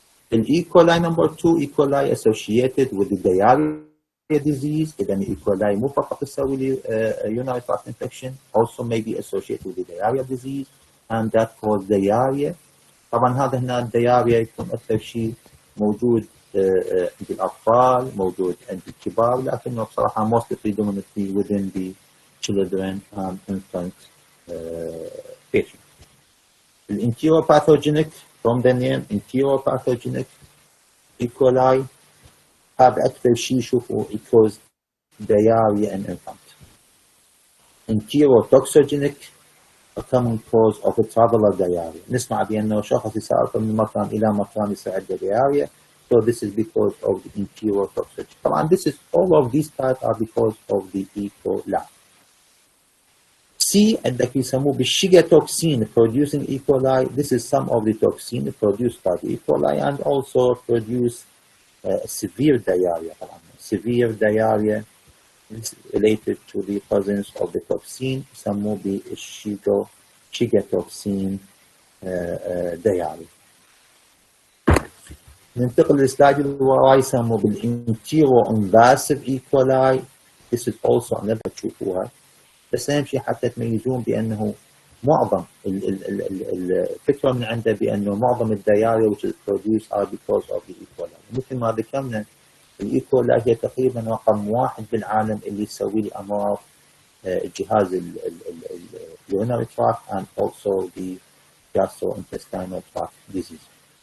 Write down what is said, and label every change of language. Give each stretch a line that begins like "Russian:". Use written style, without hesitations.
English: The E. coli number 2, E. coli associated with the diarrhea disease.
Arabic: إذا E.
English: coli
Arabic: مو فقط تسوي لي
English: urinary tract infection, also may be associated with the diarrhea disease and that cause diarrhea.
Arabic: طبعا هذا هنا الدياريا يكون أكثر شيء موجود عند الأطفال، موجود عند الكبار، لكنه بصراحة
English: mostly predominantly within the children and infant patient. Enteropathogenic, from the name enteropathogenic E. coli
Arabic: هذا أكثر شيء شوفوا
English: it cause diarrhea in infant. Enterotoxogenic a common cause of a traveler diarrhea.
Arabic: نسمع بأنه شخص يسافر من مكان إلى مكان يصير عنده diarrhea.
English: So this is because of the enterotoxicity. طبعا this is all of these types are because of the E. coli. C
Arabic: عندك يسموه بالشيجا
English: toxin producing E. coli. This is some of the toxin produced by the E. coli and also produce severe diarrhea. Severe diarrhea is related to the presence of the toxin
Arabic: يسموه بالشيجا
English: toxin diarrhea.
Arabic: ننتقل للسلايد اللي وراي يسموه بالانتيرو انفاسيف E.
English: coli. This is also another تشوفوها.
Arabic: بس أهم شيء حتى تميزون بأنه معظم الفكرة من عنده بأنه معظم الدياريا
English: which is produced are because of the
Arabic: E. coli. مثل ما ذكرنا ال E. coli هي تقريبا رقم 1 بالعالم اللي يسوي لي أمراض الجهاز
English: urinary tract and also the gastrointestinal tract disease.